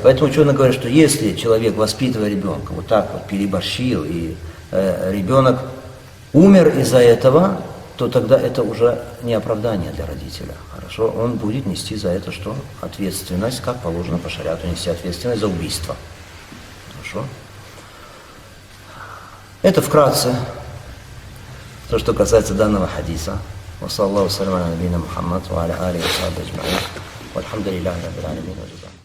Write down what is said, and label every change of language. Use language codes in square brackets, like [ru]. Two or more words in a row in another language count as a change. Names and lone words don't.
[ru] Поэтому ученые говорят, что если человек, воспитывая ребенка, вот так вот переборщил, и ребенок умер из-за этого, то тогда это уже не оправдание для родителя. Хорошо, он будет нести за это что? Ответственность, как положено по шариату, нести ответственность за убийство. Хорошо. Это вкратце то, что касается данного хадиса. [ar] وصلى الله سلام على نبينا محمد وعلى آله وصحبه أجمعين. والحمد لله رب العالمين.